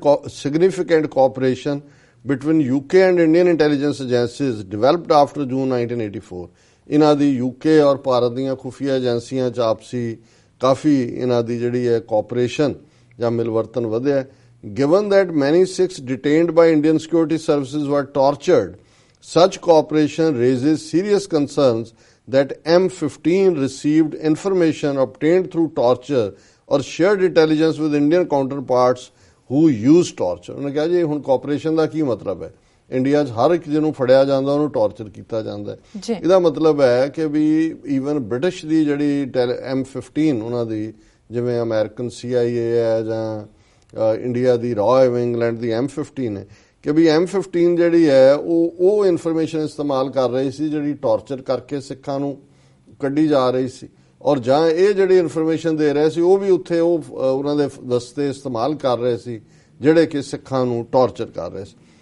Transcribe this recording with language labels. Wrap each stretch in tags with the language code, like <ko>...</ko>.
<en>Significant cooperation between UK and Indian intelligence agencies developed after June 1984.</en> <pa>ਇਹਨਾਂ ਦੀ UK ਔਰ ਭਾਰਤ ਦੀਆਂ ਖੁਫੀਆ ਏਜੰਸੀਆਂ 'ਚ ਆਪਸੀ ਕਾਫੀ ਇਹਨਾਂ ਦੀ ਜਿਹੜੀ ਹੈ ਕੋਆਪਰੇਸ਼ਨ ਜਾਂ ਮਿਲਵਰਤਨ ਵਧਿਆ।</pa> <en>Given that many Sikhs detained by Indian security services were tortured, such cooperation raises serious concerns that M15 received information obtained through torture or shared intelligence with Indian counterparts who used torture.</en> <pa>ਉਹਨੇ ਕਿਹਾ ਜੀ ਹੁਣ cooperation ਦਾ ਕੀ ਮਤਲਬ ਹੈ? India 'ਚ ਹਰ ਇੱਕ ਜਿਹਨੂੰ ਫੜਿਆ ਜਾਂਦਾ ਉਹਨੂੰ ਟਾਰਚਰ ਕੀਤਾ ਜਾਂਦਾ ਹੈ। ਇਹਦਾ ਮਤਲਬ ਹੈ ਕਿ ਵੀ ਈਵਨ ਬ੍ਰਿਟਿਸ਼ ਦੀ ਜਿਹੜੀ M15 ਉਹਨਾਂ ਦੀ, ਜਿਵੇਂ ਅਮਰੀਕਨ CIA ਹੈ ਜਾਂ ਇੰਡੀਆ ਦੀ ਰਾਅ ਇੰਗਲੈਂਡ ਦੀ M15 ਹੈ, ਕਿ ਵੀ M15 ਜਿਹੜੀ ਹੈ ਉਹ ਇਨਫੋਰਮੇਸ਼ਨ ਇਸਤੇਮਾਲ ਕਰ ਰਹੀ ਸੀ ਜਿਹੜੀ ਟਾਰਚਰ ਕਰਕੇ ਸਿੱਖਾਂ ਨੂੰ ਕੱਢੀ ਜਾ ਰਹੀ ਸੀ, ਔਰ ਜਾਂ ਇਹ ਜਿਹੜੀ ਇਨਫੋਰਮੇਸ਼ਨ ਦੇ ਰਹੇ ਸੀ ਉਹ ਵੀ ਉੱਥੇ ਉਹਨਾਂ ਦੇ ਦਸਤੇ ਇਸਤੇਮਾਲ ਕਰ ਰਹੇ ਸੀ ਜਿਹੜੇ ਕਿ ਸਿੱਖਾਂ ਨੂੰ ਟਾਰਚਰ ਕਰ ਰਹੇ ਸੀ।</pa>